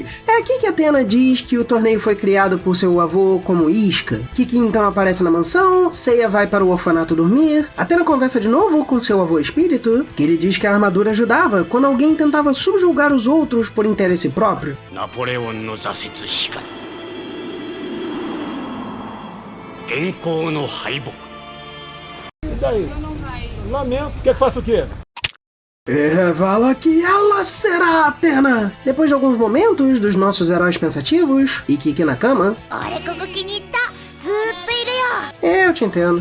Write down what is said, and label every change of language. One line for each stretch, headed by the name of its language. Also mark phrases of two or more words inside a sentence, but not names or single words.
Portuguese: É aqui que Athena diz que o torneio foi criado por seu avô como isca. Kiki então aparece na mansão, Seiya vai para o orfanato dormir, Athena conversa de novo com seu avô espírito, que ele diz que a armadura ajudava quando alguém tentava subjugar os outros por interesse próprio.
Japanese: Napoleão no 挫折しかり現行の敗北
Portuguese: E daí? Lamento. Quer que faça o quê? Revela que ela será a Athena! Depois de alguns momentos dos nossos heróis pensativos, e Kiki na cama, Eu te entendo.